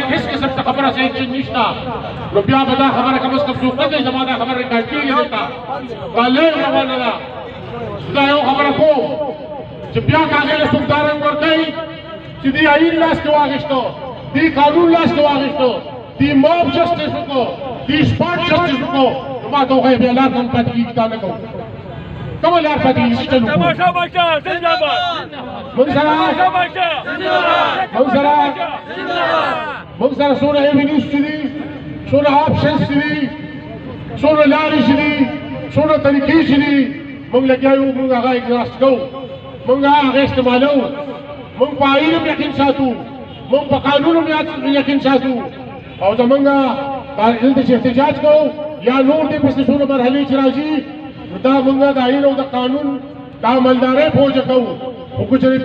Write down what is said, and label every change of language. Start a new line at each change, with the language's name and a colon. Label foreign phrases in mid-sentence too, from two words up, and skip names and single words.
Pashto: هېڅ قسم څه خبره صحیح چې نشته نو بیا به دا خبره کم از کم څوک نه کوي زما دا خبره ریکارډ کېږي دلته دا لویه خبره نه ده دا یو خبره کوم چې بیا که هغې له څوک دا رنګ ورکوي چې دې آیین لاس کې واخېسته دې قانون لاس کې واخېسته دې
English: mob justice
Pashto: وکړو دې
English: spot justice
Pashto: وکړو نو ما ته وښیه بیا لار هم پاتې کېږي دا نه کوو کومه لار پاتې کېږي چل وکړو تماشا بچه زنده‌باد موږ سره تماشا بچه زنده‌باد موږ سره څومره ایوینیوز چې دي څومره آپشنز چې دي څومره لارې چې دي څومره طریقې چې دي موږ لګیا یو موږ هغه اګزاست کوو موږ هغه استعمالوو موږ په آیین هم یقین ساتو موږ په قانون هم یقین ساتو او زمونږ دلته چې احتجاج کوو یا نور دې پسې څومره مرحلې چې راځي نو دا موږ د آیین او د قانون د عملدارۍ پوجه کوو خو که چېرې